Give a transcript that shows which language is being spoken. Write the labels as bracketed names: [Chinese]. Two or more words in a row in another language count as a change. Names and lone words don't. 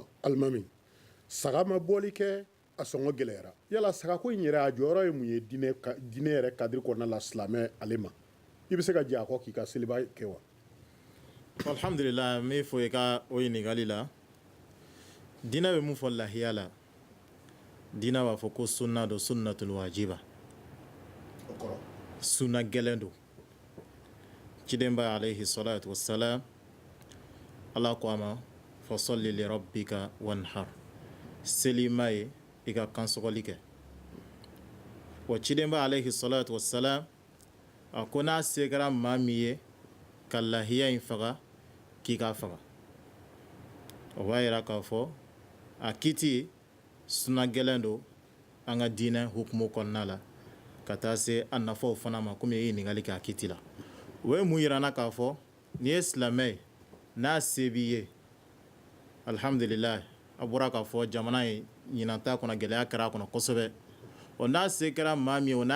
[Bambara] alimami saga ma bɔli kɛ a sɔngɔ gɛlɛyara yala sagako in yɛrɛ a jɔyɔrɔ ye mun ye diinɛ yɛrɛ kadiri kɔnɔna la silamɛ ale ma i bɛ se ka jɛ a kɔ k'i ka seliba kɛ wa. alhamdulillah n bɛ fɔ i ka o ɲininkali la diinɛ bɛ mun fɔ lahiya la diinɛ b'a fɔ ko sunna don [Arabic] سنة واجبة [Bambara] sunna gɛlɛn don cidenba [Arabic] عليه الصلاة والسلام [Bambara] ala ko a ma [Arabic] فصل لربك وانحر [Bambara] seli ma ye i ka kansɔgɔli kɛ wa cidenba [Arabic] عليه الصلاة والسلام [Bambara] a ko n'a se kɛra maa min ye ka lahiya in faga k'i k'a faga o b'a yira k'a fɔ a kiti sunna gɛlɛn don an ka diinɛ hukumu kɔnɔna la ka taa se a nafaw fana ma komi i ye ɲininkali kɛ a kiti la o ye mun yirana k'a fɔ n'i ye silamɛ ye n'a se b'i ye alhamdulillah a bɔra k'a fɔ jamana ye ɲinan t'a kɔnɔ gɛlɛya kɛra a kɔnɔ kosɛbɛ o n'a se kɛra maa min ye o n'a